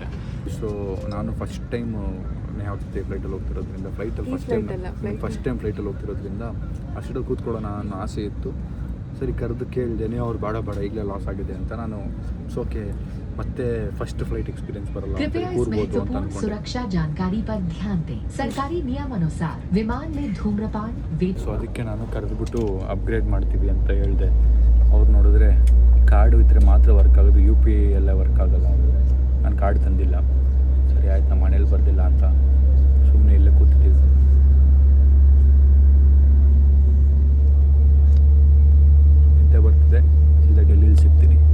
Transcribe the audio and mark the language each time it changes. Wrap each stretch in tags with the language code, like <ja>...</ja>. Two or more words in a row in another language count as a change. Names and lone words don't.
<kn>ಸೊ ನಾನು</kn> <en>first time</en> <kn>ಯಾವ ಜೊತೆ ಫ್ಲೈಟಲ್ಲಿ ಹೋಗ್ತಿರೋದ್ರಿಂದ,</kn> <en>first time</en> <kn>ಫ್ಲೈಟಲ್ಲಿ ಹೋಗ್ತಿರೋದ್ರಿಂದ ಆ ಸೀಟಲ್ಲಿ ಕೂತ್ಕೊಳ್ಳೋಣ ಅನ್ನೋ ಆಸೆ ಇತ್ತು. ಸರಿ ಕರೆದು ಕೇಳಿದೆ, ನೀವು ಅವ್ರು ಬೇಡ ಈಗಲೇ ಲಾಸ್ ಆಗಿದೆ ಅಂತ. ನಾನು ಓಕೆ ಮತ್ತೆ</kn> <en>first flight experience</en> <kn>ಬರಲ್ಲ</kn> <hi>कृपया इस</hi> <kn>ಕೂರ್ಬೋದು ಅಂತ</kn> <hi>महत्वपूर्ण</hi> <kn>ಅನ್ಕೊಂಡೆ.</kn> <hi>सुरक्षा जानकारी पर ध्यान दें। सरकारी नियमानुसार विमान में धूम्रपान</hi> <kn>ಸೊ ಅದಕ್ಕೆ ನಾನು ಕರೆದುಬಿಟ್ಟು ಅಪ್ಗ್ರೇಡ್ ಮಾಡ್ತೀವಿ ಅಂತ ಹೇಳಿದೆ. ಅವ್ರು ನೋಡಿದ್ರೆ ಕಾರ್ಡು ಇದ್ದರೆ ಮಾತ್ರ ವರ್ಕ್ ಆಗೋದು, UPI ಎಲ್ಲ ವರ್ಕ್ ಆಗಲ್ಲ. ನಾನು ಕಾರ್ಡ್ ತಂದಿಲ್ಲ. ಸರಿ ಆಯ್ತು, ನಮ್ಮ ಮನೇಲಿ ಬರ್ದಿಲ್ಲ ಅಂತ ಸುಮ್ಮನೆ ಇಲ್ಲೇ ಕೂತಿದ್ದೀವಿ. ನಿದ್ದೆ ಬರ್ತಿದೆ, ಸೀದಾ ಡೆಲ್ಲಿಲಿ ಸಿಗ್ತೀನಿ.</kn>